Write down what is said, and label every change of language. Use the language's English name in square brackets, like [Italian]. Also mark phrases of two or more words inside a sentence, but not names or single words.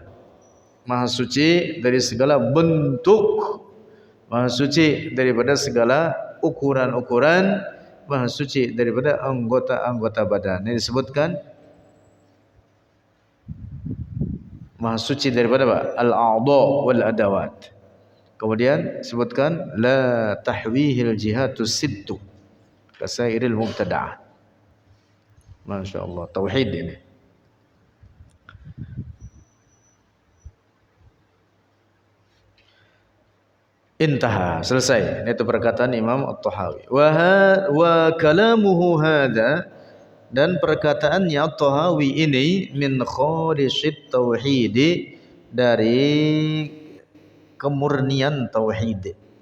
[Indonesian] Maha suci dari segala bentuk, maha suci daripada segala ukuran-ukuran, maha suci daripada anggota-anggota badan. Ini disebutkan maha suci daripada apa? [Arabic] الأعضاء والأدوات. [Indonesian] Kemudian sebutkan [Arabic] لا تحويه الجهات الست كسائر المبتدعات. ما شاء الله, [Indonesian] tauhid ini. Intaha, selesai. Itu perkataan Imam At-Tahawi. [Arabic] وكلامه هذا, [Indonesian] dan perkataannya At-Tahawi ini [Arabic] من خالص التوحيد, [Indonesian] dari kemurnian tauhid.